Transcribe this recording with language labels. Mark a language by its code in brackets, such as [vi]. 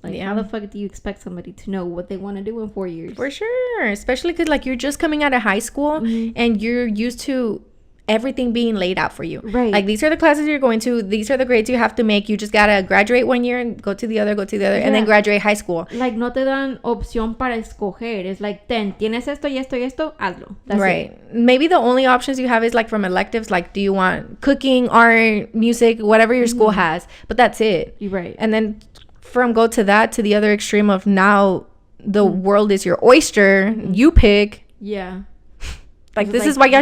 [en] Like, how the fuck do you expect somebody to know what they want to do in 4 years? For sure. Especially because like you're just coming out of high school and you're used to everything being laid out for you. Right. Like these are the classes you're going to, these are the grades you have to make. You just gotta graduate one year and go to the other, and then graduate high school. [es] Like no te dan opción para escoger. It's like, tienes esto y esto y esto, hazlo. [en] That's right. It. Maybe the only options you have is like from electives, like do you want cooking, art, music, whatever your school has, but that's it. Right. And then from go to that to the other extreme of now the world is your oyster. You pick. Yeah. Like this is why y'all